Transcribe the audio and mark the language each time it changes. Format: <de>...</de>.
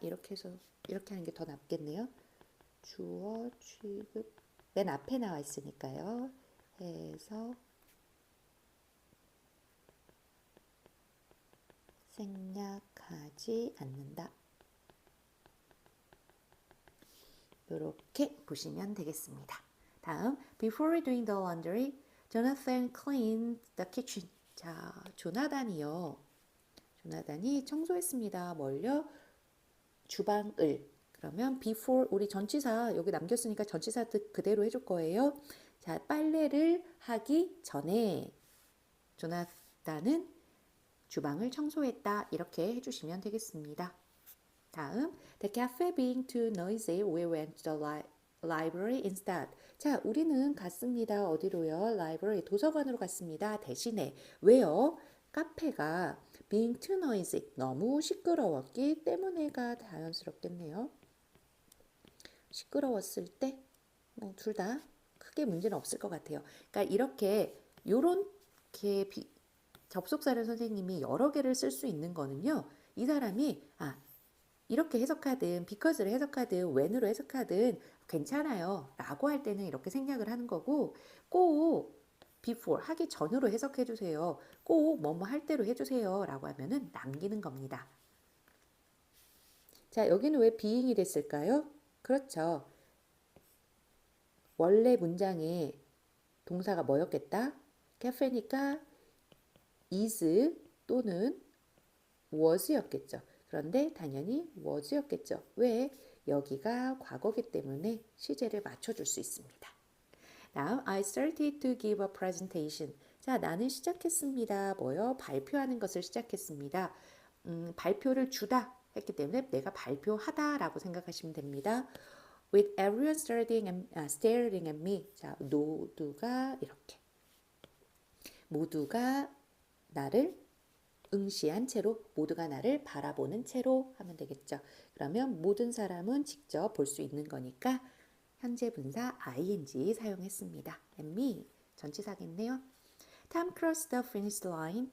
<ko>이렇게 해서 이렇게 하는 게 더 낫겠네요. 주어 취급 맨 앞에 나와 있으니까요. 해서 생략하지 않는다. 이렇게 보시면 되겠습니다.</ko> <en>다음, before doing the laundry, Jonathan cleaned the kitchen.</en> <ko>자, 조나단이 청소했습니다. 뭘요? 주방을. 그러면 before 우리 전치사 여기 남겼으니까 전치사 그대로 해줄 거예요. 자, 빨래를 하기 전에 조나단은 주방을 청소했다. 이렇게 해주시면 되겠습니다.</ko> <en>다음, the cafe being too noisy, we went to the library instead.</en> <ko>자, 우리는 갔습니다. 어디로요? library, 도서관으로 갔습니다. 대신에 왜요? 카페가</ko> <en>being too noisy,</en> <ko>너무 시끄러웠기 때문에가 자연스럽겠네요. 시끄러웠을 때 뭐 둘 다 크게 문제는 없을 것 같아요. 그러니까 이렇게 요렇게 접속사를 선생님이 여러 개를 쓸 수 있는 거는요. 이 사람이 이렇게 해석하든 because를 해석하든 when으로 해석하든 괜찮아요 라고 할 때는 이렇게 생략을 하는 거고, 꼭 before 하기 전으로 해석해 주세요, 꼭 뭐뭐 할 때로 해주세요 라고 하면은 남기는 겁니다. 자, 여기는 왜 being이 됐을까요? 그렇죠. 원래 문장에 동사가 뭐였겠다? cafe니까 is 또는 was였겠죠. 그런데 당연히 was였겠죠. 왜? 여기가 과거기 때문에 시제를 맞춰줄 수 있습니다.</ko> <en>Now I started to give a presentation.</en> <ko>자, 나는 시작했습니다. 뭐요? 발표하는 것을 시작했습니다. 발표를 주다 했기 때문에 내가 발표하다 라고 생각하시면 됩니다.</ko> <en>With everyone staring at me.</en> <ko>자, 모두가 이렇게. 모두가 나를 응시한 채로, 모두가 나를 바라보는 채로 하면 되겠죠. 그러면 모든 사람은 직접 볼 수 있는 거니까 현재 분사 ing 사용했습니다.</ko> <en>And me</en> <ko>전치사겠네요.</ko> <en>Tom crossed the finish line.</en>